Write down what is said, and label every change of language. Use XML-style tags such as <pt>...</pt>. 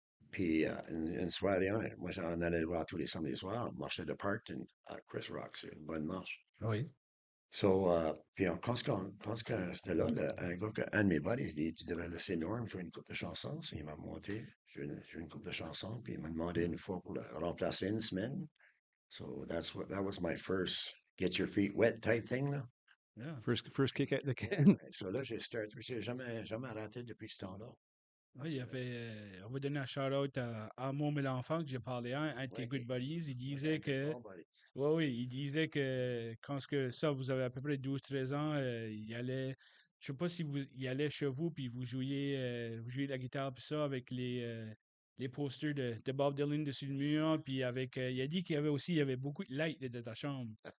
<fr>Puis une soirée, moi j'en allais le voir tous les samedis soirs, on marchait de Parkton à Chris Rock, c'est une bonne marche. Oui. So, puis quand j'étais là, un gars, un de mes buddies, il dit, tu devrais laisser Norm jouer une coupe de chansons. So, il m'a monté, joué une coupe de chansons, puis il m'a demandé une fois pour le remplacer une semaine.</fr> <en>So, that was my first get your feet wet type thing, là. Yeah. First kick at the Yeah. can.</en> <fr>So là, j'ai jamais arrêté depuis ce temps-là. Oui, il y avait, on va donner un shout-out à mon l'enfant que j'ai parlé à, un de tes Ouais,</fr> <en>good buddies. Il</en> <fr>ouais, disait que, bon buddy. oui, il disait que quand ça, vous avez à peu près 12-13 ans, il allait, je sais pas si il allait chez vous, puis vous jouiez de la guitare, puis ça, avec les posters de Bob Dylan dessus le mur, puis avec, il a dit il y avait beaucoup de lights dans ta chambre.</fr>